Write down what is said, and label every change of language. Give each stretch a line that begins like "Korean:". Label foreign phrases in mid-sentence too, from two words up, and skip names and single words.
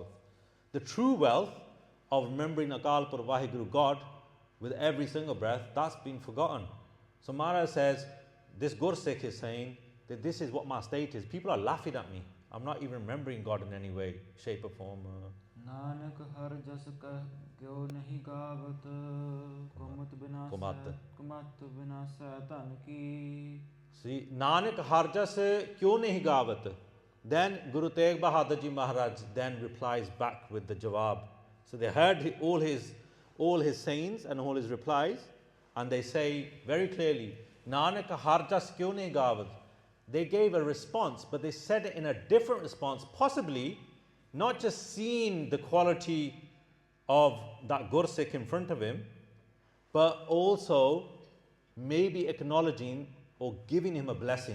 English: The true wealth of remembering Akal Pur Vaheguru God with every single breath, that's been forgotten. So Maharaj says, this Gursikh is saying that this is what my state is. People are laughing at me. I'm not even remembering God in any way, shape or form.
Punjabi: ਨਾਨਕ ਹਰ ਜਸ ਕਹ ਕਿਉਂ ਨਹੀਂ ਗਾਵਤ ਕੁਮਤ ਬਿਨਾ ਸੈਤਨ ਕੀ. See, ਨਾਨਕ ਹਰ ਜਸ ਕਿਉਂ ਨਹੀਂ ਗਾਵਤ?
English: Then Guru Tegh Bahadur Ji Maharaj then replies back with the jawab. So they heard all his sayings and all his replies, and they say very clearly,
Punjabi: ਨਾਨਕ ਹਰ ਜਸ ਕਿਉਂ ਨਹੀਂ ਗਾਵਤ?
English: They gave a response, but they said it in a different response, possibly not just seeing the quality of that Gursikh in front of him, but also maybe acknowledging or giving him a blessing.